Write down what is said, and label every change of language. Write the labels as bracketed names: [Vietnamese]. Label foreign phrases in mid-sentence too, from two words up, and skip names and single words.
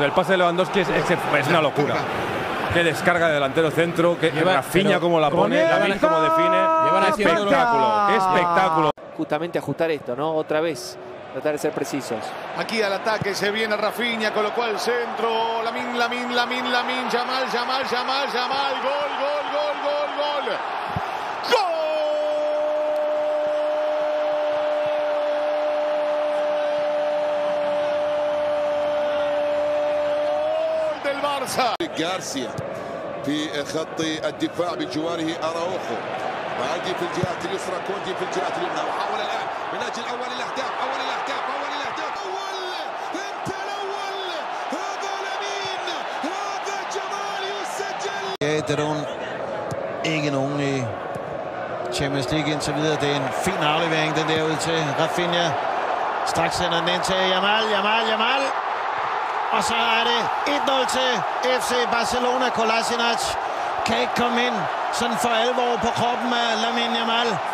[Spanish] El pase de Lewandowski es una locura. Qué descarga de delantero centro, que Rafinha como la pone, Lamine como define. Espectáculo, espectáculo. Justamente ajustar esto, ¿no? Otra vez, tratar de ser precisos. Aquí al ataque se viene Rafinha, colocó al centro. Lamine, Yamal, gol. [Arabic] غارسيا في خط الدفاع بجواره أراوخو، باقي في الجهات اليسرى، كوندي في الجهات اليمنى، وحاول الآن من أجل أول الأهداف. أنت الأول، هذا لامين، هذا جمال يسجل. [Danish] Det er nogen ikke nogen i Champions League indtil videre. Det er en fin aflevering, den der ud til Rafinha. Straks sender den ind til Yamal. Og så er det 1-0 til FC Barcelona. Kolasinac kan ikke komme ind sådan for alvor på kroppen af Lamine Yamal.